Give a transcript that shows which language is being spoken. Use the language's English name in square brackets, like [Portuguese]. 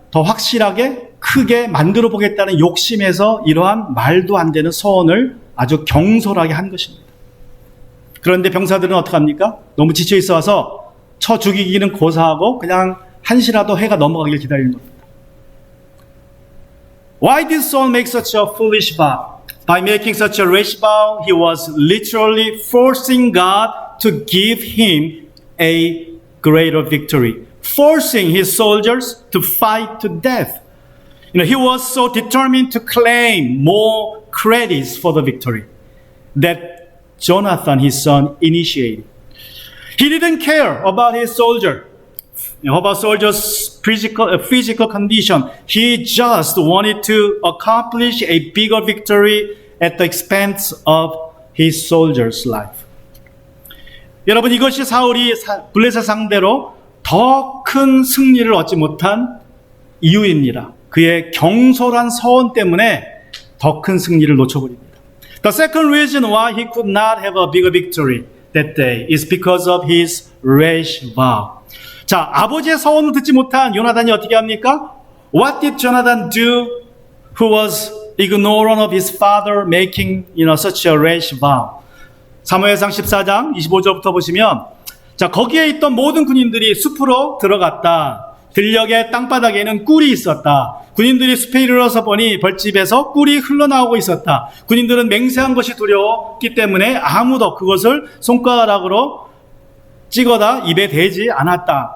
[Korean] 더 확실하게 크게 만들어 보겠다는 욕심에서 이러한 말도 안 되는 서원을 아주 경솔하게 한 것입니다. 그런데 병사들은 어떡합니까? 너무 지쳐 있어 와서 쳐 죽이기는 고사하고 그냥 한시라도 해가 넘어가길 기다리는 겁니다. [English] Why did Saul make such a foolish vow? By making such a rash vow, he was literally forcing God to give him a greater victory, forcing his soldiers to fight to death. He was so determined to claim more credits for the victory that Jonathan, his son, initiated. He didn't care about his soldier, about soldiers' physical condition. He just wanted to accomplish a bigger victory at the expense of his soldier's life. [Korean] 여러분, 이것이 사울이 블레셋 상대로 더 큰 승리를 얻지 못한 이유입니다. 그의 경솔한 서원 때문에 더 큰 승리를 놓쳐버립니다. [English] The second reason why he could not have a bigger victory that day is because of his rash vow. [Korean] 자, 아버지의 서원을 듣지 못한 요나단이 어떻게 합니까? [English] What did Jonathan do who was ignorant of his father making such a rash vow? [Korean] 사무엘상 14장 25절부터 보시면, 자, 거기에 있던 모든 군인들이 숲으로 들어갔다. 들녘의 땅바닥에는 꿀이 있었다. 군인들이 숲에 이르러서 보니 벌집에서 꿀이 흘러나오고 있었다. 군인들은 맹세한 것이 두려웠기 때문에 아무도 그것을 손가락으로 찍어다 입에 대지 않았다.